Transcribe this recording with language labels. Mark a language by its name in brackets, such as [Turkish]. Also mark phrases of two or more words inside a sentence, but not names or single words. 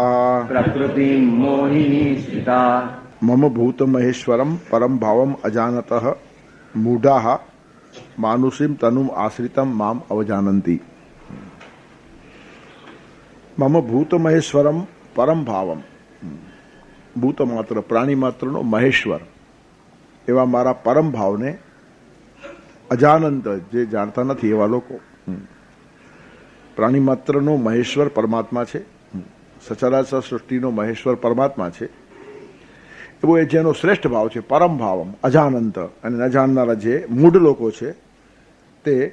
[Sanskrit] प्रकृतिं मोहिनी श्रिता। मम भूतमहेश्वरं परं भावम् अजानतः मूढाः मानुषीं तनुम् आश्रितं माम् अवजानन्ति। मम भूतमहेश्वरं परम भावम [Gujarati] ભૂત માત્ર પ્રાણી માત્રનો મહેશ્વર એવા મારા પરમ ભાવને અજાનંત જે જાણતા નથી એવા લોકો પ્રાણી માત્રનો મહેશ્વર પરમાત્મા છે, સચરાચર સૃષ્ટિનો મહેશ્વર પરમાત્મા છે એવો એ જેનો શ્રેષ્ઠ ભાવ છે [Sanskrit] परम भावम अजानंत [Gujarati] અને ન જાણનારા જે મૂઢ લોકો છે તે